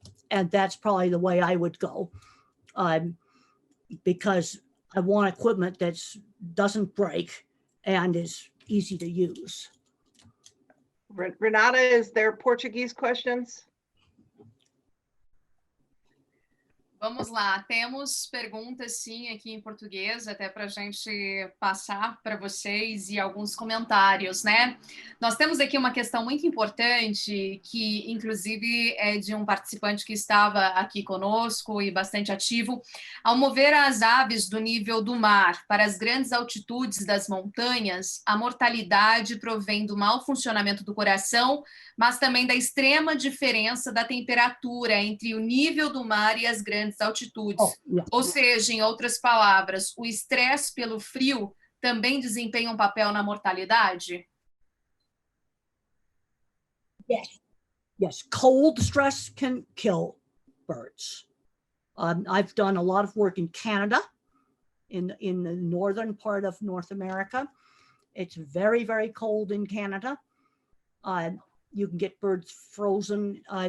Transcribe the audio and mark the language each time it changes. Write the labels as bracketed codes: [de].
[en] And that's probably the way I would go, because I want equipment that doesn't break and is easy to use. Renata, is there Portuguese questions? [pt] Vamos lá, temos perguntas sim aqui em português, até para a gente passar para vocês e alguns comentários, né? Nós temos aqui uma questão muito importante, que inclusive é de um participante que estava aqui conosco e bastante ativo. Ao mover as aves do nível do mar para as grandes altitudes das montanhas, a mortalidade provém do mau funcionamento do coração, mas também da extrema diferença da temperatura entre o nível do mar e as grandes altitudes. Ou seja, em outras palavras, o estresse pelo frio também desempenha um papel na mortalidade? [en] Yes, cold stress can kill birds. I've done a lot of work in Canada, in the northern part of North America. It's very, very cold in Canada. You can get birds frozen.